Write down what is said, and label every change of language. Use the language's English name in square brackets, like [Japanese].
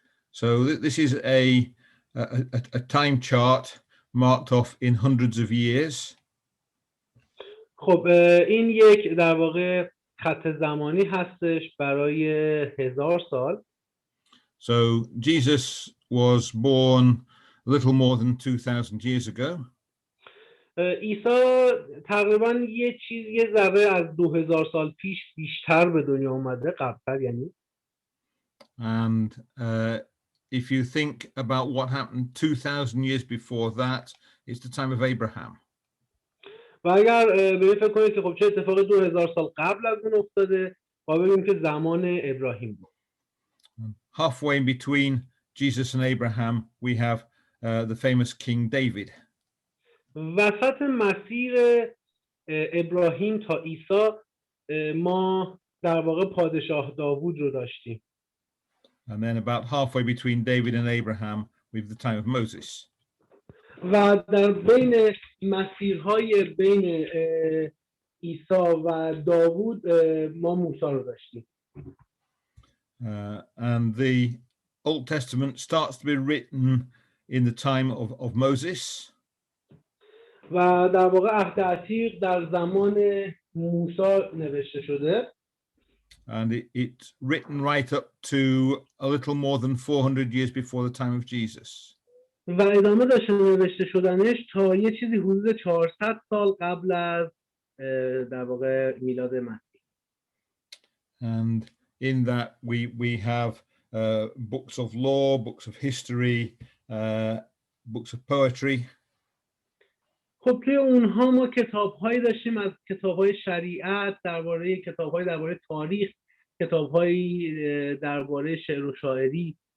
[English] So this is a time chart marked off in hundreds of years. [Persian] خب این یک در واقع خط زمانی هستش برای 1000 سال. [English] So Jesus was born a little more than 2000 years ago. [Persian] عیسی تقریبا یه ذره از 2000 سال پیش بیشتر به دنیا اومده، قبلتر یعنی. [English] And if you think about what happened 2000 years before that, it's the time of Abraham. [Persian] و اگر به این فکر کنید که خب چه اتفاقی 2000 سال قبل از اون افتاده، با ببینیم که زمان ابراهیم بود. [English] Halfway in between Jesus and Abraham, we have the famous King David. [Persian] وسط مسیر ابراهیم تا عیسی ما در واقع پادشاه داوود رو داشتیم. [English] And then about halfway between David and Abraham, we have the time of Moses. [Persian] و در بین مسیرهای بین عیسی و داوود ما موسی رو داشتیم. [English] And the Old Testament starts to be written in the time of Moses. [Persian] و در واقع عهد عتیق در زمان موسی نوشته شده. [English] And it's written right up to a little more than 400 years before the time of Jesus. [Persian] و ادامه داشته نوشته شدنش تا یه چیزی حدود 400 سال قبل از در واقع میلاد مسیح. [English] And in that we have books of law, books of history, books of poetry. [Persian] خب توی اونها ما کتاب‌هایی داشتیم از کتاب‌های شریعت، کتاب‌های درباره تاریخ، کتاب‌هایی درباره شعر و شاعری.